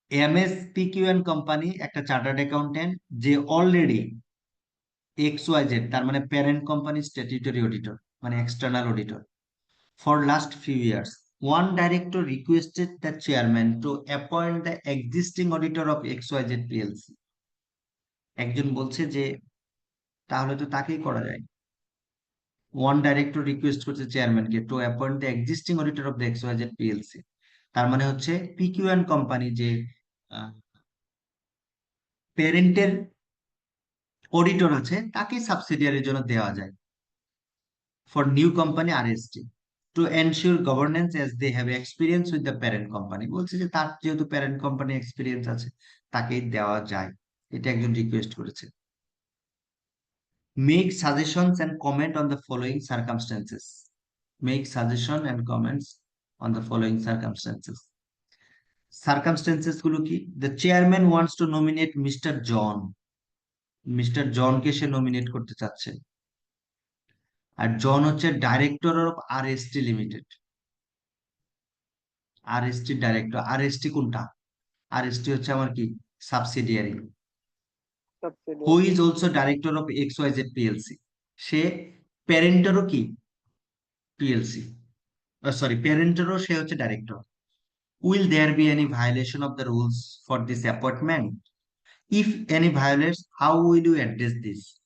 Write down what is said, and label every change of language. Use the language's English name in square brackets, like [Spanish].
[Bangla] MS PQ and company একটা chartered accountant, যে already XYZ, তার মানে প্যারেন্ট কোম্পানি স্ট্যাটুটরি অডিটর, মানে external auditor [English] for last few years. One director requested the chairman to appoint the existing auditor of XYZ PLC. [Bangla] একজন বলছে যে তাহলে তো তাকেই করা যায়। [English] one director request [Bangla] করছে চেয়ারম্যানকে [English] To appoint the existing auditor of the XYZ PLC। [Bangla] তার মানে হচ্ছে PQ and কোম্পানি যে প্যারেন্টের অডিটর আছে, তাকে সাবসিডিয়ারির জন্য দেওয়া যায়। [English] for new company RST to ensure governance as they have experience with the parent company। [Bangla] বলছে যে তার যেহেতু প্যারেন্ট কোম্পানি এক্সপিরিয়েন্স আছে তাকেই দেওয়া যায়, এটা একজন রিকোয়েস্ট করেছে। [English] Make suggestions and comment on the following circumstances. Make suggestion and comments on the following circumstances. [Bangla] Circumstances গুলো কি? [English] The chairman wants to nominate Mr. John. Mr. [Bangla] John K say nominate করতে চাচ্ছে। আর জন হচ্ছে director of RST limited. RST director. RST কোনটা? RST হচ্ছে আমার কি subsidiary. [English] Who is also director of XYZ PLC। [Bangla] সে প্যারেন্টেরও কি PLC, সরি প্যারেন্টেরও সে হচ্ছে director. [English] Will there be any violation of the rules for this appointment? If any violates, how will you address this?